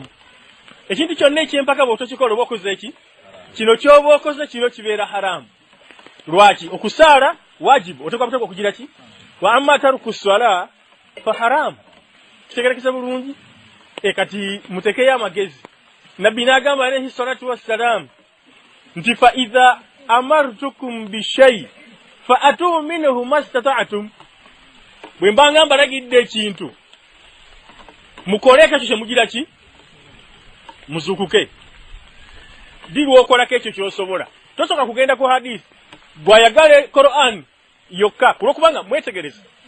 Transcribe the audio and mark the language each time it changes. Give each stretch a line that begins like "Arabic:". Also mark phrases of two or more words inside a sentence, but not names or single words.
Ganda: Ekintu kyonna ekyempaka bw'otokikola oba okoze eki kino kyoba okoze kino kibeera haramu. Lwaki? Okusaala wajibu otekwa okugira ki?
Arabic: وأما تارك الصلاة فحرام.
Ganda: Kitegerekese bulungi. Kati mutekeyo amagezi. Nabbi n'agamba
Arabic: عليه الصلاة والسلام nti فإذا أمرتكم بشيء فأتوا منه ما استطعتم.
Ganda: Bwe mbanga mbalagidde ekintu mukoleke ekyo kyemugira ki? Muzukuke. Dirwo okolako ekyo ky'osobola. Tosoka kugenda ku hadith. Bw'ayagala Qur'an yokka kulwokubanga mwetegereza.